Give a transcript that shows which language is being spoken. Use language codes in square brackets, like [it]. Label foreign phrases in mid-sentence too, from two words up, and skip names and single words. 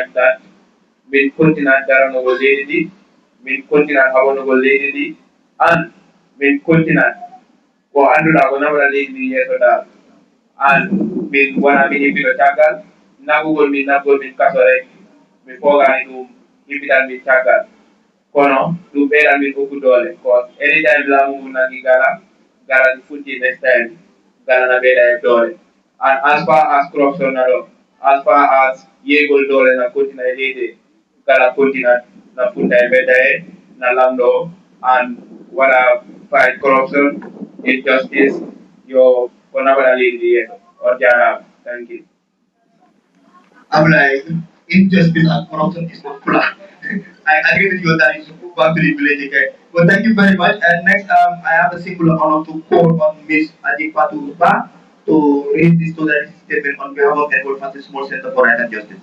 [ff] that min continent daranogol leydi ndi min continent haɓonogol leydi ndi and min continent ko annduɗa ko nawra leydi ndi yeeso dal and min wona min himmino caggal naggugol min naggol min kaso rek mi fogani ɗum himmitan min caggal kono ɗum ɓeyɗan min ɓokku doole ko anytime laamu ngu nangi Gala ɗum funti [en] next time [ff] Gala na ɓeyɗa e doole [en] and as far as corruption [ff] na ɗo [en] as far as [ff] yeygol doole na continue e leydi Gala continue na funta e mbedda e na lamɗo and waɗa [en] fight corruption injustice [ff] yo ko naɓaɗa leydi ndi yeeso on jarama [en] thank you I'm like, injustice and corruption is not plan. I agree with you that it's back to the village again. But thank you very much. And next, I have a singular honor to call on Miss Adipatu Ba to read this solidarity statement on behalf of Edward Francis Small Center for Right and Justice.